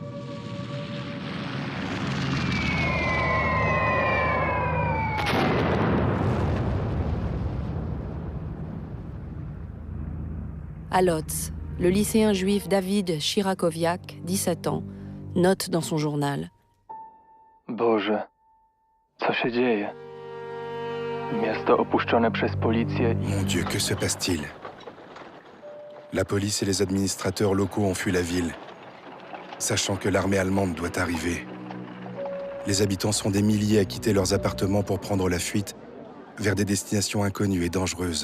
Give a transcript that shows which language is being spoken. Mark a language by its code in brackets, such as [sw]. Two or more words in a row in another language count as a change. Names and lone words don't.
[fr] À Lodz, le lycéen juif David Chirakowiak, 17 ans, note dans son journal. [pl] Boże, co się dzieje? Miasto opuszczone przez policję. [fr] Mon Dieu, que se passe-t-il? La police et les administrateurs locaux ont fui la ville, sachant que l'armée allemande doit arriver. Les habitants sont des milliers à quitter leurs appartements pour prendre la fuite vers des destinations inconnues et dangereuses.